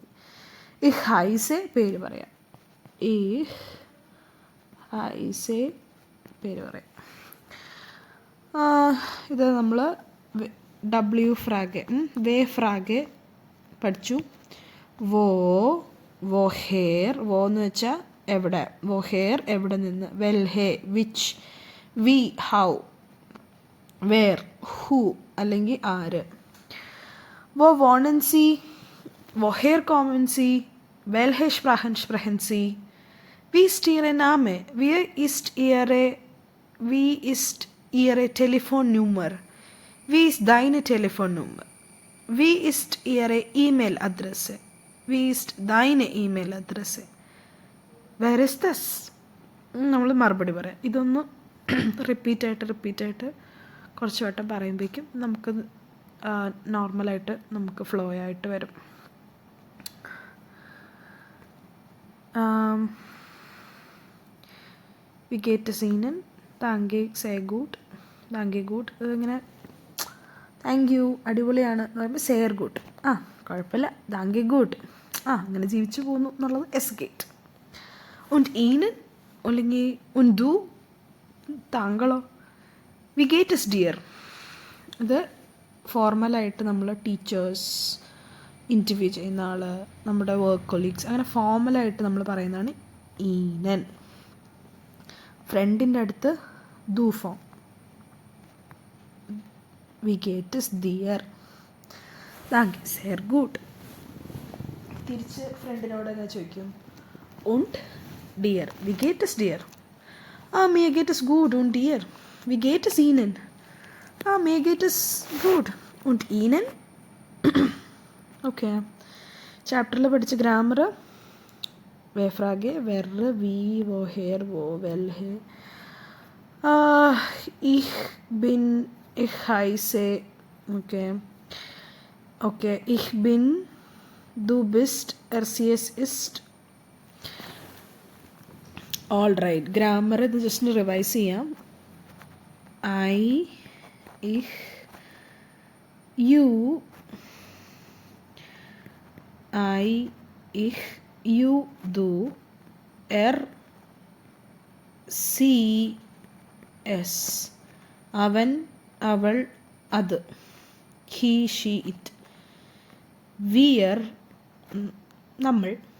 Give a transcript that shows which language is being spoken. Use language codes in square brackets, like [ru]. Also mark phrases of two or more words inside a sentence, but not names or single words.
[de] ich heiße [ml] പേര് പറയാം. [de] ich heiße [ml] പേര് പറയാം. ഇത് നമ്മൾ [de] W Frage, W Frage [ml] പഠിച്ചു. വോഹേർ, വോ എന്ന് വെച്ചാൽ എവിടെ, വോഹേർ എവിടെ നിന്ന്, വെൽഹെ വിച്ച്, വി ഹൗ, വേർ ഹൂ അല്ലെങ്കിൽ ആര്. [de] wo wohnen Sie, woher kommen Sie, welche Sprachen sprechen Sie, wie ist Ihr Name, wie ist ihre Telefonnummer, wie ist deine Telefonnummer, wie ist ihre E-Mail-Adresse, wie ist deine E-Mail-Adresse, [en] where is this. [ml] നമ്മൾ മറുപടി പറയാം. ഇതൊന്ന് റിപ്പീറ്റായിട്ട് കുറച്ച് വട്ടം പറയുമ്പോഴേക്കും നമുക്ക് നോർമലായിട്ട് നമുക്ക് ഫ്ലോ ആയിട്ട് വരും. [de] wie geht's Ihnen, danke sehr gut, danke gut. [ml] ഇതിങ്ങനെ [en] thank you [ml] അടിപൊളിയാണ് എന്ന് പറയുമ്പോൾ [de] sehr gut, [ml] കുഴപ്പമില്ല, [de] danke gut, [ml] അങ്ങനെ ജീവിച്ചു പോകുന്നു എന്നുള്ളത് [de] es geht. und ihnen [ml] അല്ലെങ്കിൽ [de] und du [ml] താങ്കളോ, [de] wie geht es dir. [ml] ഇത് ഫോർമലായിട്ട് നമ്മൾ ടീച്ചേഴ്സ്, ഇൻ്റർവ്യൂ ചെയ്യുന്ന ആൾ, നമ്മുടെ [en] work colleagues, [ml] അങ്ങനെ ഫോർമലായിട്ട് നമ്മൾ പറയുന്നതാണ് ഈനൻ. ഫ്രണ്ടിൻ്റെ അടുത്ത് [de] Du Form, wie geht es dir, danke sehr gut. [ml] തിരിച്ച് ഫ്രണ്ടിനോട് എങ്ങനെ ചോദിക്കും? [de] und dear, wie geht es dir? Mir geht es gut. Und dir? Wie geht es Ihnen? Mir geht es gut. Und Ihnen? Okay. [ml] ചാപ്റ്ററിൽ പഠിച്ച ഗ്രാമർ വേഫ്രാഗെ, [de] wer, wie, woher, wo, welche, ich bin, ich heiße, okay, ich bin, du bist, sie, es ist. [en] all right. [ml] ഗ്രാമർ ഇത് [en] just revise [ml] ചെയ്യാം. ഐ, ഇഹ്, യു, ഐ, ഇഹ്, യു, ദു, സി, എസ്, അവൻ, അവൾ, അത്, [en] he, she, it, [ml] വിയർ, നമ്മൾ,